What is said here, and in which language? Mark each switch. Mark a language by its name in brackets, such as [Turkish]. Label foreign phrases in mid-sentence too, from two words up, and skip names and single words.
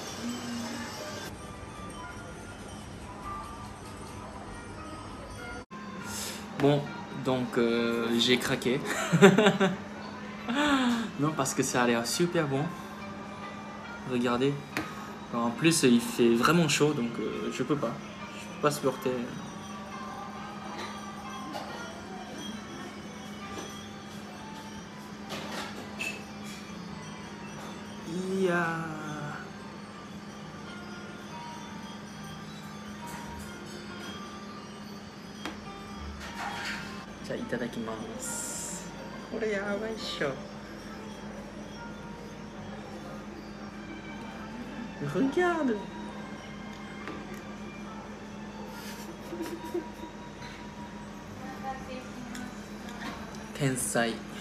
[French] Bon, donc j'ai craqué. Non, parce que ça a l'air super bon. Regardez. En plus, il fait vraiment chaud, donc je peux pas supporter. Yeah. [Japanese] じゃあいただきます。これやばいっしょ。Regarde. Tensai.